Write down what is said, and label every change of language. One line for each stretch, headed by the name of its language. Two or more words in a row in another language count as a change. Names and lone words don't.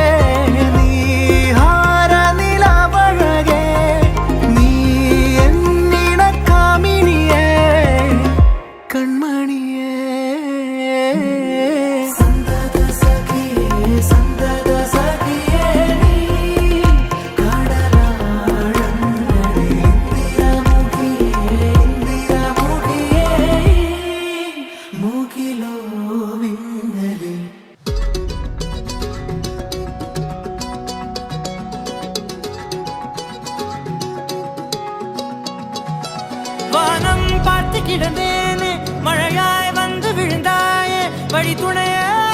Malayalam: നീഹാര നിലവഴകേ നീ എന്നിണ കമിനിയേ കൺമണിയേ സന്തത സഖിയേ നീ കടലാഴങ്ങളിൽ ഇന്ദിരമുഖിയേ മുകിലോ മിന്നലിൽ
Tamil: வானம் பார்த்து கிடந்தேனே மழையாய் வந்து விழுந்தாயே வழி துணையே